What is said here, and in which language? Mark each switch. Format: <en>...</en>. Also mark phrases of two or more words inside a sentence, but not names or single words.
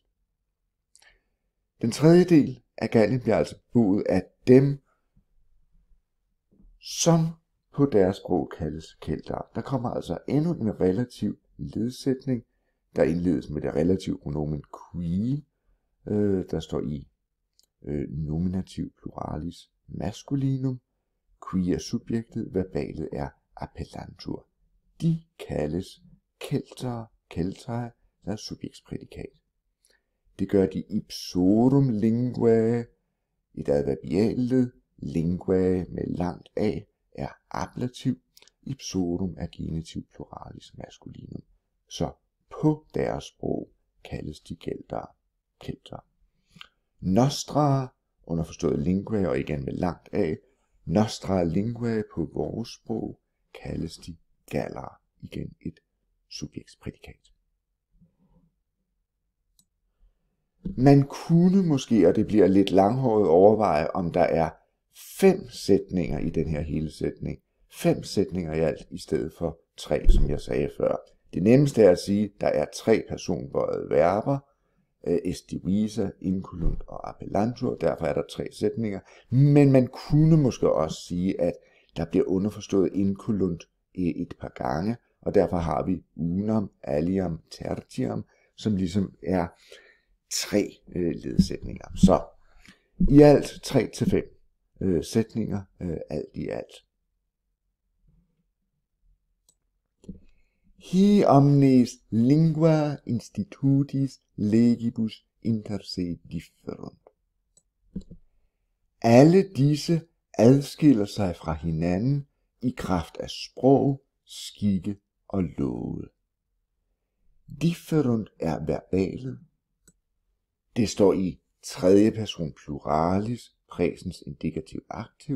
<da>Den tredje del af Gallien bliver altså beboet af dem, som på deres sprog kaldes keltere. Der kommer altså endnu en relativ ledsætning, der indledes med det relative pronomen qui, der står i nominativ pluralis maskulinum. Qui er subjektet, verbalet er appellantur. De kaldes keltere, keltae, der er subjektsprædikat. Det gør de</da> <la>ipsorum linguae,</la> <da>et adverbialled, linguae med langt a er ablativ, ipsorum er genitiv pluralis maskulinum. Så på deres sprog kaldes de keltere. Nostra, underforstået linguae og igen med langt a,</da> <la>nostra linguae</la> <da>på vores sprog kaldes de gallere, igen et subjektsprædikat. Man kunne måske, og det bliver lidt langhåret, overveje, om der er 5 sætninger i den her hele sætning. 5 sætninger i alt, i stedet for 3, som jeg sagde før. Det nemmeste er at sige, at der er 3 personbøjede verber,</da> <la>est divisa,</la> <da>inculunt og appellantur, derfor er der 3 sætninger. Men man kunne måske også sige, at der bliver underforstået inculunt et par gange, og derfor har vi</da> <la>unam, aliam, tertiam,</la> <da>som ligesom er 3 ledsætninger. Så i alt 3-5 sætninger, alt i alt.</da> <la>hi omnes lingua institutis legibus inter se differunt.</la> <da>Alle disse adskiller sig fra hinanden i kraft af sprog, skikke og love. Differunt er verbalet. Det står i tredje person pluralis, præsens indikativ aktiv.</da>